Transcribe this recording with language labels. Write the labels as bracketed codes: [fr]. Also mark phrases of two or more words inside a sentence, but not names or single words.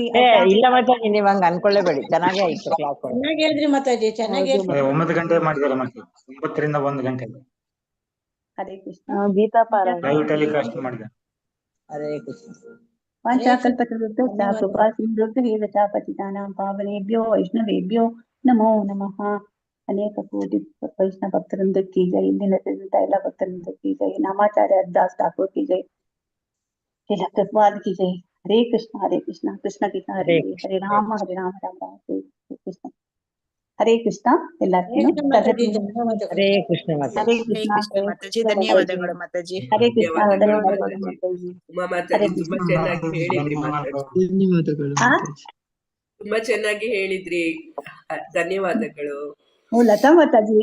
[kn] ಇಲ್ಲ ಮಾತಾಜಿ, ನೀವ್ ಹಂಗ ಅನ್ಕೊಳ್ಳೇಬೇಡಿ, ಚೆನ್ನಾಗೇ ಆಯ್ತು ಕ್ಲಾಸ್. ಚೆನ್ನಾಗಿ ಹೇಳಿದ್ರಿ ಮಾತಾಜಿ, ಚೆನ್ನಾಗಿ 9 ಗಂಟೆ ಮಾಡಿದ್ದಾರೆ ಮತ್ತೆ, 9 ರಿಂದ 1 ಗಂಟೆ ಹರೇ ಕೃಷ್ಣ. ಗೀತಾ ಪಾರಾಯಣ [en] live telecast [kn] ಮಾಡಿದ್ದಾರೆ. ಹರೇ ಕೃಷ್ಣ. [sa] ವಾಂಚಾಕಲ್ಪತರುಭ್ಯಶ್ಚ ಕೃಪಾ ಸಿಂಧುಭ್ಯಶ್ಚ ಪತಿತಾನಾಂ ಪಾವನೇಭ್ಯೋ ವೈಷ್ಣವೇಭ್ಯೋ ನಮೋ ನಮಃ. [kn] ಅನೇಕ ಕೋಟಿ ವೈಷ್ಣವ ಭಕ್ತರಿಂದ [hi] की जय. [kn] ಇಂದಿನ ಎಲ್ಲ ಭಕ್ತರಿಂದ [hi] की जय. [kn] ನಾಮಾಚಾರ್ಯ ದಾಸ್ ಠಾಕೂರ್ [hi] की जय. [kn] ಎಲ್ಲ ಕೃಪಾಲ್ [hi] की जय. [kn] ಹರೇ ಕೃಷ್ಣ, ಹರೇ ಕೃಷ್ಣ, ಕೃಷ್ಣ ಕೃಷ್ಣ ಹರೇ ಹರೇ, ಹರೇ ರಾಮ ಹರೇ ರಾಮ, ರಾಮ ರಾಮ ಹರೇ ಕೃಷ್ಣ. ಹರೇ ಕೃಷ್ಣ. ಎಲ್ಲರಿಗೂ ಹರೇ ಕೃಷ್ಣ ಮಾತಾಜಿ. ಹರೇ ಕೃಷ್ಣ ಮಾತಾಜಿ, ಧನ್ಯವಾದಗಳು ಮಾತಾಜಿ. ಹರೇ ಕೃಷ್ಣ. ಧನ್ಯವಾದಗಳು ಮಾತಾಜಿ. ಉಮಾ ಮಾತಾಜಿ, ತುಂಬಾ ಚೆನ್ನಾಗಿ ಹೇಳಿದ್ರಿ ಮಾತಾಜಿ, ತುಂಬಾ ಚೆನ್ನಾಗಿ ಹೇಳಿದ್ರಿ, ಧನ್ಯವಾದಗಳು. ಓ ಲತಾ ಮಾತಾಜಿ,